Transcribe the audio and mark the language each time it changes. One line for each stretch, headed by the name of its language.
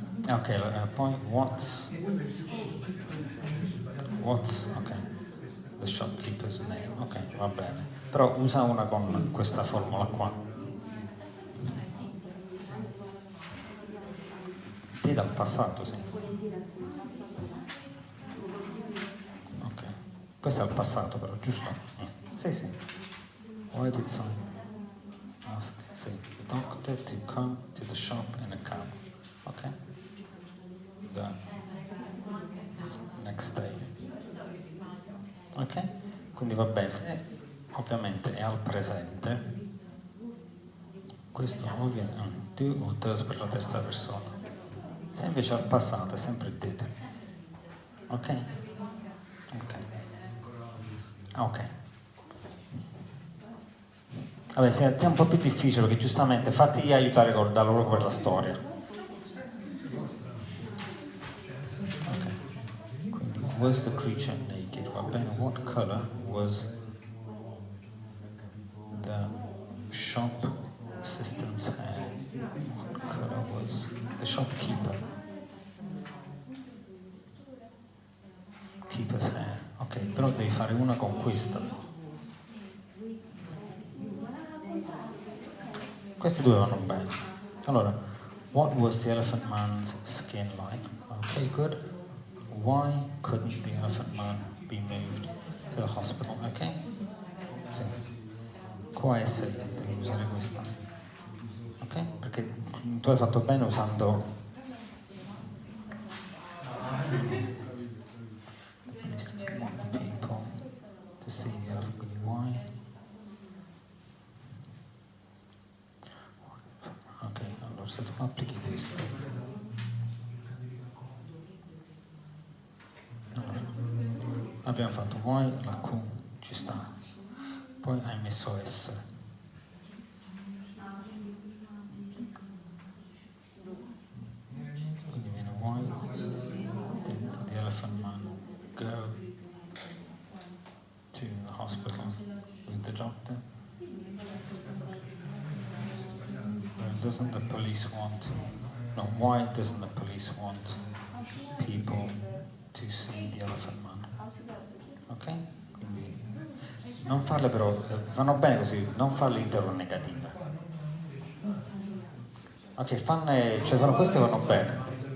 English: Ok,
Italian: poi
English: what's, ok, the shopkeeper's name, ok,
Italian: va bene. Però usa una con questa formula qua. Ti dal passato, sì. Ok, questo è il passato però, giusto? Sì, sì.
English: Why did some ask,
Italian: sì,
English: the doctor to come to the shop in a cab? Ok? The next day. Ok?
Italian: Quindi va bene, se ovviamente è al presente, questo ovviamente do o does per la terza persona. Se invece è al passato è sempre did. Ok? Ok. Ok. Vabbè, sì, è un po' più difficile perché giustamente fatti aiutare da loro per la storia. Ok. Quindi,
English: was the creature naked?
Italian: Va bene,
English: what color was the shop assistant's hair? What color was the shopkeeper's hair?
Italian: Ok, però devi fare una con questa. Questi due vanno bene.
English: Allora, what was the elephant man's skin like? Okay, good. Why couldn't the elephant man be moved to the hospital? Ok? Sì.
Italian: Qua è se devi usare questa. Ok? Perché tu hai fatto bene usando
English: people to see the elephant.
Italian: Quindi
English: why?
Italian: Ok, allora se tu applichi questo. Allora, abbiamo fatto why, la Q ci sta. Poi hai messo S. Quindi viene
English: why did the elephant man go to the hospital with the doctor? Doesn't the police want, no, why doesn't the police want people to see the elephant man? Ok?
Italian: Quindi non farle però, vanno bene così, non farle interrogative. Ok, fanno queste vanno bene.